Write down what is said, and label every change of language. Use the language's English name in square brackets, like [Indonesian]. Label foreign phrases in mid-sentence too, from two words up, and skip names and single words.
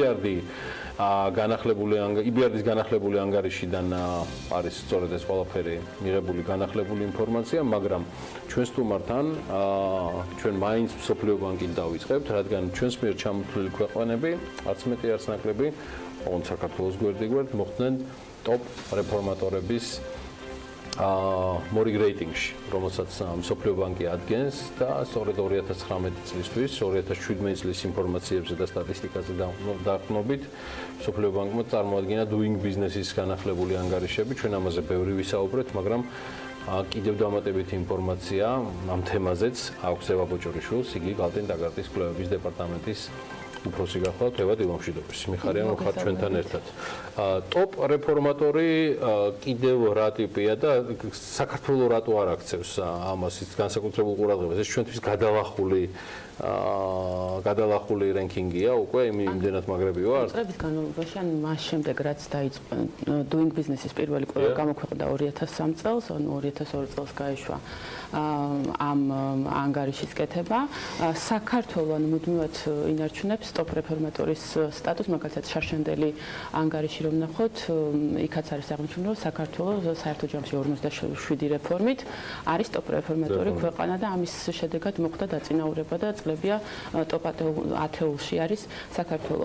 [Georgian] EBRD-ის განახლებული ანგარიშიდან არის სწორედ ეს ყველაფერი მიღებული განახლებული ინფორმაცია, მაგრამ ჩვენ სტუმართან ჩვენ მაინც მსოფლიო ბანკით დავიწყებთ, რადგან ჩვენს მიერ ჩამოთვლილი ქვეყნები, არც მეტი არც ნაკლები, ოღონდ საქართველოს გვერდ-გვერდ მოხვდნენ ტოპ რეფორმატორების მორიგ რეიტინგში, რომელსაც მსოფლიო ბანკი ადგენს და სწორედ 2019 წლისთვის, 2017 წლის ინფორმაციებზე და სტატისტიკაზე დაყრდნობით, მსოფლიო ბანკმა წარმოადგინა [English] doing business- [Georgian] ის განახლებული ანგარიშები, ჩვენ ამაზე ბევრი ვისაუბრეთ, მაგრამ კიდევ დამატებითი ინფორმაცია ამ თემაზეც აქვს ევა ბოჭორიშვილს, იგი გალტენ დაგარტის კვლევების დეპარტამენტის უფროსი გახლავთ, ევა დილამშვიდობის. მიხარია, რომ ხართ ჩვენთან ერთად. ტოპ რეფორმატორი კიდევ რა ტიპია და საქართველოს რატო არ აქცევს ამას განსაკუთრებულ ყურადღებას? ეს ჩვენთვის გადალახული რენკინგია უკვე იმდენად მაგრები ვარ? წლების განმავლობაში, ან მას შემდეგ რაც დაიწყო [English] doing business- [Georgian] ის პირველი კვლევა გამოქვეყნდა 2003 წელს, ან 2002 წელს გაიშვა ამ ანგარიშის კეთება. საქართველოს მუდმივად ინარჩუნებს ტოპ რეფორმატორის სტატუსს, მაგალითად შარშანდელი ანგარიში რომ ნახოთ, იქაც არის აღნიშნული, რომ საქართველოს საერთო ჯამში 57 რეფორმით არის ტოპ რეფორმატორი ქვეყანა და ამის შედეგად მოხდა დაწინაურება და წლებია ტოპ 10-ში არის საქართველოს.